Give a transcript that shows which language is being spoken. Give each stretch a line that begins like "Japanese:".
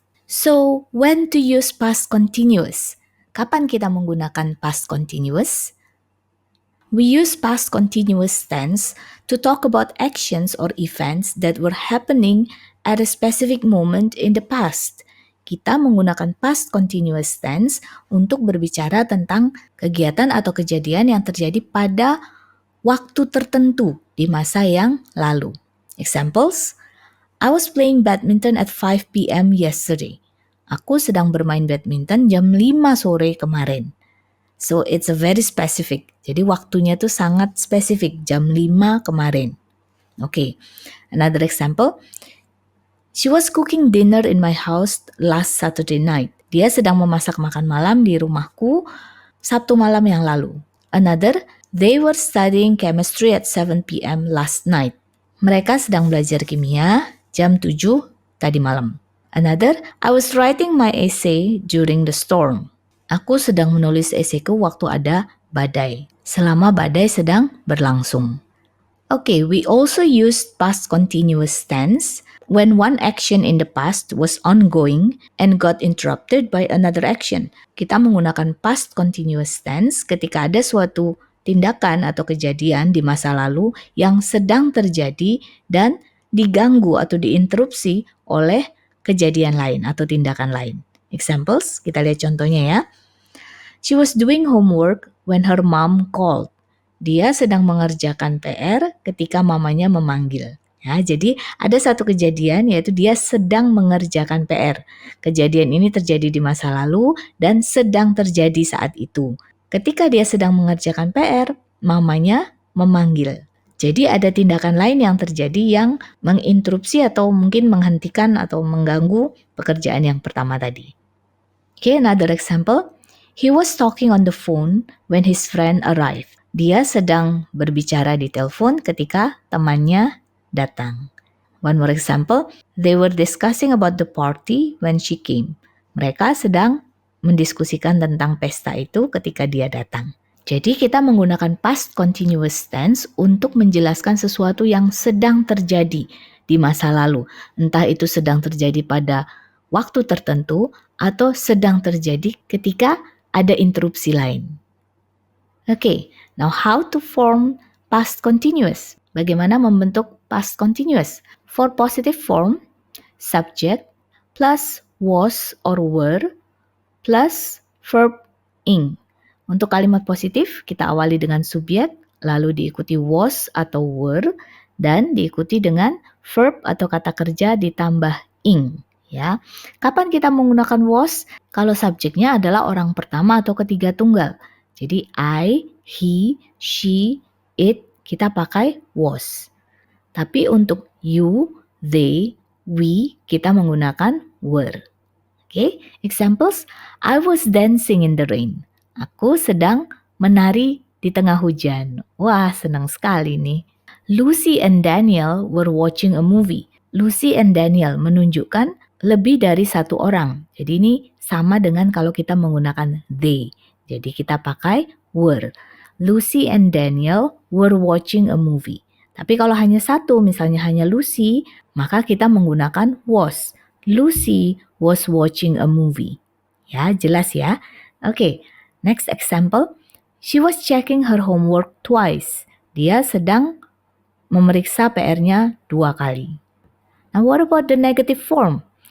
English: So, when to use past continuous?
Indonesian: Kapan kita menggunakan past continuous?
English: We use past continuous tense to talk about actions or events that were happening at a specific moment in the past.
Indonesian: Kita menggunakan past continuous tense untuk berbicara tentang kegiatan atau kejadian yang terjadi pada waktu tertentu di masa yang lalu.
English: Examples: I was playing badminton at 5 p.m. yesterday.
Indonesian: Aku sedang bermain badminton jam 5 sore kemarin.
English: So it's a very specific.
Indonesian: Jadi waktunya tuh sangat spesifik, jam 5 kemarin.
English: Okay, another example. She was cooking dinner in my house last Saturday night.
Indonesian: Dia sedang memasak makan malam di rumahku Sabtu malam yang lalu.
English: Another, they were studying chemistry at 7 p.m. last night.
Indonesian: Mereka sedang belajar kimia jam 7 tadi malam.
English: Another, I was writing my essay during the storm.
Indonesian: Aku sedang menulis esaiku waktu ada badai, selama badai sedang berlangsung.
English: Okay, we also used past continuous tense when one action in the past was ongoing and got interrupted by another action.
Indonesian: Kita menggunakan past continuous tense ketika ada suatu tindakan atau kejadian di masa lalu yang sedang terjadi dan diganggu atau diinterupsi oleh kejadian lain atau tindakan lain. Examples, kita lihat contohnya ya.
English: She was doing homework when her mom called.
Indonesian: Dia sedang mengerjakan PR ketika mamanya memanggil. Ya, jadi ada satu kejadian yaitu dia sedang mengerjakan PR. Kejadian ini terjadi di masa lalu dan sedang terjadi saat itu. Ketika dia sedang mengerjakan PR, mamanya memanggil. Jadi ada tindakan lain yang terjadi yang menginterupsi atau mungkin menghentikan atau mengganggu pekerjaan yang pertama tadi.
English: Okay, another example. He was talking on the phone when his friend arrived.
Indonesian: Dia sedang berbicara di telepon ketika temannya datang.
English: One more example. They were discussing about the party when she came.
Indonesian: Mereka sedang mendiskusikan tentang pesta itu ketika dia datang. Jadi kita menggunakan past continuous tense untuk menjelaskan sesuatu yang sedang terjadi di masa lalu. Entah itu sedang terjadi pada waktu tertentu atau sedang terjadi ketika ada interupsi lain.
English: Okay, now how to form past continuous?
Indonesian: Bagaimana membentuk past continuous?
English: For positive form, subject plus was or were plus verb ing.
Indonesian: Untuk kalimat positif, kita awali dengan subjek, lalu diikuti was atau were, dan diikuti dengan verb atau kata kerja ditambah ing. Ya, kapan kita menggunakan was? Kalau subjeknya adalah orang pertama atau ketiga tunggal. Jadi I, he, she, it, kita pakai was. Tapi untuk you, they, we, kita menggunakan were.
English: Okay, examples. I was dancing in the rain.
Indonesian: Aku sedang menari di tengah hujan. Wah, senang sekali nih.
English: Lucy and Daniel were watching a movie.
Indonesian: Lucy and Daniel menunjukkan lebih dari satu orang. Jadi ini sama dengan kalau kita menggunakan they. Jadi kita pakai were.
English: Lucy and Daniel were watching a movie.
Indonesian: Tapi kalau hanya satu, misalnya hanya Lucy, maka kita menggunakan was.
English: Lucy was watching a movie.
Indonesian: Ya, jelas ya.
English: Okay, next example. She was checking her homework twice.
Indonesian: Dia sedang memeriksa PR-nya 2 kali.
English: Now, what about the negative form?